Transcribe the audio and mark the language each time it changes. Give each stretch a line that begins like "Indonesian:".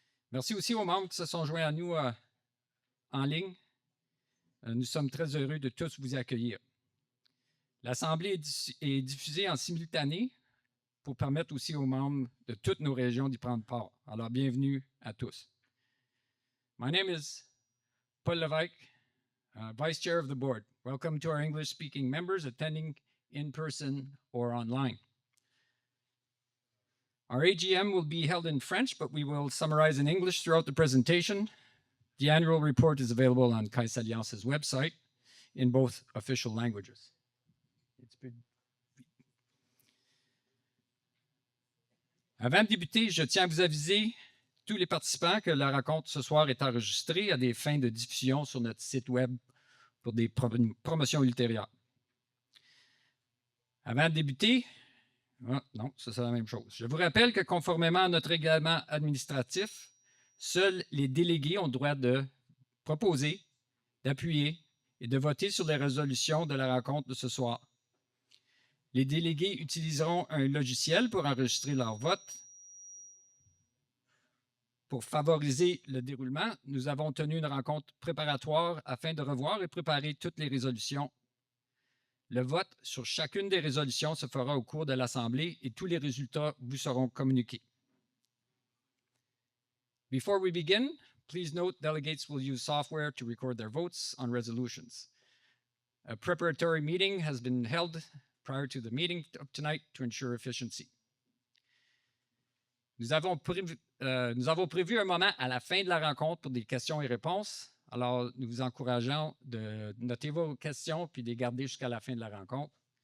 French: Merci aussi aux membres qui se sont joints à nous en ligne. Nous sommes très heureux de tous vous accueillir. L'Assemblée est diffusée en simultané pour permettre aussi aux membres de toutes nos régions d'y prendre part. Alors, bienvenue à tous.
English: My name is Paul Lévesque, Vice Chair of the Board. Welcome to our English-speaking members attending in person or online. Our AGM will be held in French, but we will summarize in English throughout the presentation. The annual report is available on Caisse Alliance's website in both official languages.
French: Avant de débuter, je tiens à vous aviser, tous les participants, que la rencontre ce soir est enregistrée à des fins de diffusion sur notre site web pour des promotions ultérieures. Avant de débuter, non, ça c'est la même chose. Je vous rappelle que conformément à notre règlement administratif, seuls les délégués ont le droit de proposer, d'appuyer et de voter sur les résolutions de la rencontre de ce soir. Les délégués utiliseront un logiciel pour enregistrer leur vote. Pour favoriser le déroulement, nous avons tenu une rencontre préparatoire afin de revoir et préparer toutes les résolutions. Le vote sur chacune des résolutions se fera au cours de l'Assemblée et tous les résultats vous seront communiqués.
English: Before we begin, please note delegates will use software to record their votes on resolutions. A preparatory meeting has been held prior to the meeting of tonight to ensure efficiency.
French: Nous avons prévu un moment à la fin de la rencontre pour des questions et réponses. Alors, nous vous encourageons de noter vos questions puis de les garder jusqu'à la fin de la rencontre.